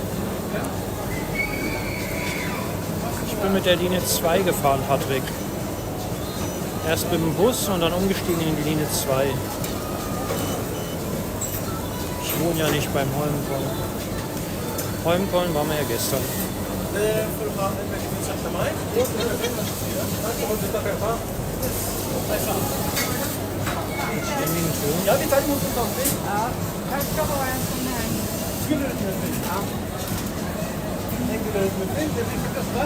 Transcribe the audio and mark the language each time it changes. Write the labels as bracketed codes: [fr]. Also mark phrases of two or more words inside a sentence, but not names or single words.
[de] Ich bin mit der Linie 2 gefahren, Patrick. Erst mit dem Bus und dann umgestiegen in die Linie 2. Ich wohne ja nicht beim Holmenkollen. Holmenkollen waren wir ja gestern. [sv] Ja, vi tar emot en kompis. Ja, jag ska ha en sån här. Skulle du med film? Ja. Tänker du med film? Det blir för kostar?